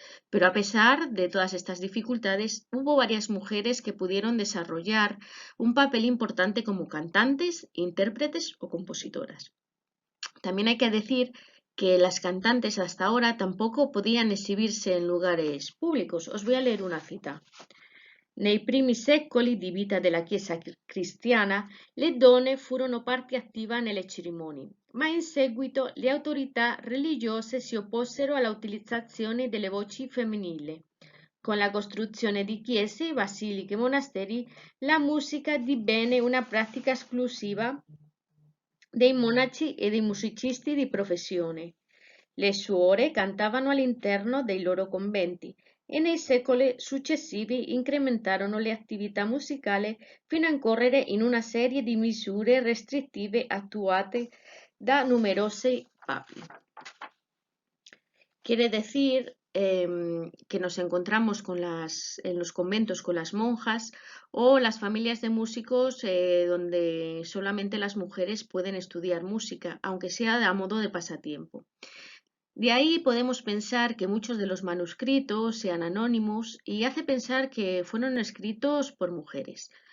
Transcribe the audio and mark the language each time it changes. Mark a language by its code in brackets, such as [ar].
[es] Pero a pesar de todas estas dificultades, hubo varias mujeres que pudieron desarrollar un papel importante como cantantes, intérpretes o compositoras. También hay que decir que las cantantes hasta ahora tampoco podían exhibirse en lugares públicos. Os voy a leer una cita. [it] Nei primi secoli di vita della Chiesa cristiana le donne furono parte attiva nelle cerimonie, ma in seguito le autorità religiose si opposero alla utilizzazione delle voci femminili. Con la costruzione di chiese, basiliche e monasteri, la musica divenne una pratica esclusiva dei monaci e dei musicisti di professione. Le suore cantavano all'interno dei loro conventi e nei secoli successivi incrementarono le attività musicali fino a incorrere in una serie di misure restrittive attuate da numerosi papi. [es] Quiere decir que nos encontramos en los conventos con las monjas o las familias de músicos donde solamente las mujeres pueden estudiar música, aunque sea a modo de pasatiempo. De ahí podemos pensar que muchos de los manuscritos sean anónimos y hace pensar que fueron escritos por mujeres.